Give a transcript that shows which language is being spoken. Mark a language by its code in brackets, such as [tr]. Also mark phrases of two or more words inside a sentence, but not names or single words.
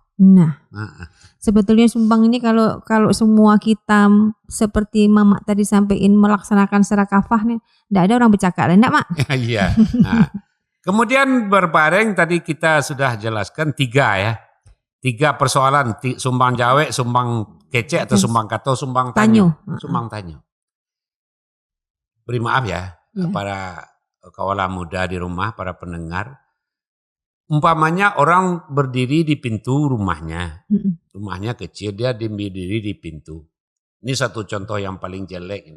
[id] Nah, sebetulnya sumbang ini kalau semua kita seperti Mama tadi sampaikan melaksanakan secara kafah nih, tidak ada orang bercakap, enggak Mak? Iya. Kemudian berbareng tadi kita sudah jelaskan 3 persoalan, [min] sumbang jawe, sumbang kece atau sumbang kato, sumbang tanyo. Sumbang tanyo. [id] Beri maaf ya. Para kaula muda di rumah, para pendengar. Umpamanya orang berdiri di pintu rumahnya. Rumahnya kecil, dia berdiri di pintu. Ini satu contoh yang paling jelek ini.